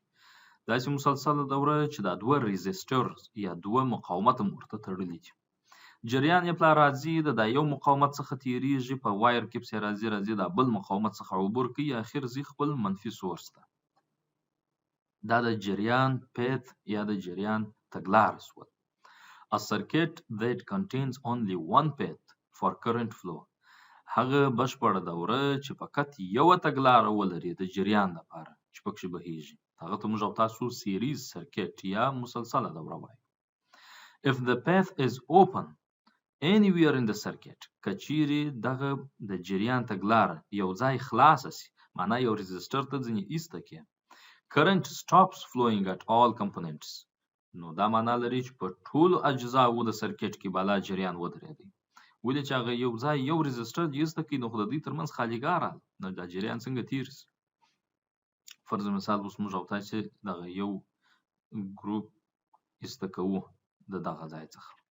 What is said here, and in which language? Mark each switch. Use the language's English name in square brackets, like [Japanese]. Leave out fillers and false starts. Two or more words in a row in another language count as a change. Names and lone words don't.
[Pashto] داسې مسلسله دوره چې دا دوه ریزسټر یا دوه مقاومت مورته تړلي دي. جریان یې پلا راځي د یو مقاومت څخه تیریږي، په وایر کې پسې راځي دا بل مقاومت څخه عبور کوي، اخر ځي خپل منفي سورس ته. دا د جریان پیت یا د جریان تګلاره شول. [English] A circuit that contains only one path for current flow. [Pashto] هغه بشپړه دوره چې فقط یوه تګلاره ولري د جریان لپاره چې پکې بهیږي، هغه ته موږ او تاسو [English] series circuit [Pashto] یا مسلسله دوره وایو. [English] If the path is open anywhere in the circuit، [Pashto] که چیرې دغه د جریان تګلاره یو ځای خلاصه سي، معنا یو ريزسټر ته ځینې ایسته کې، [English] current stops flowing at all components، [Pashto] نو دا معنا لري چې په ټولو اجزاو د سرکټ کې بالا جریان ودرېدی. ولې چې هغه یو ځای یو ريزسټر ایسته کې، نو خو د دوی ترمنځ خالیګاه راغله، نو دا جریان څنګه تیر سي؟ فرض مثال اوس موږ او تاسې دغه یو ګروپ ایسته کوو د دغه ځای څخه.